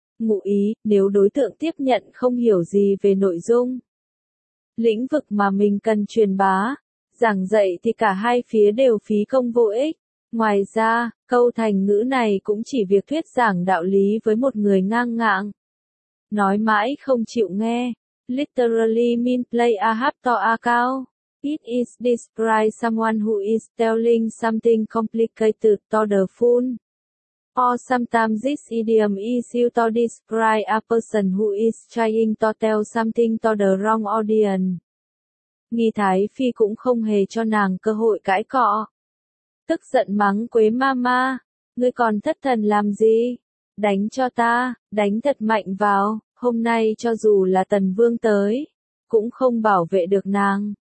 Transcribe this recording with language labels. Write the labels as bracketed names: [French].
[Vietnamese] Ngụ ý, nếu đối tượng tiếp nhận không hiểu gì về nội dung. Lĩnh vực mà mình cần truyền bá, giảng dạy thì cả hai phía đều phí công vô ích. Ngoài ra, câu thành ngữ này cũng chỉ việc thuyết giảng đạo lý với một người ngang ngạng. Nói mãi không chịu nghe. [English] Literally mean play a half to a cow. It is describe someone who is telling something complicated to the fool. Or sometimes this idiom is used to describe a person who is trying to tell something to the wrong audience. [Vietnamese] Nghi Thái Phi cũng không hề cho nàng cơ hội cãi cọ. Tức giận mắng Quế Ma Ma, ngươi còn thất thần làm gì? Đánh cho ta, đánh thật mạnh vào, hôm nay cho dù là Tần Vương tới, cũng không bảo vệ được nàng.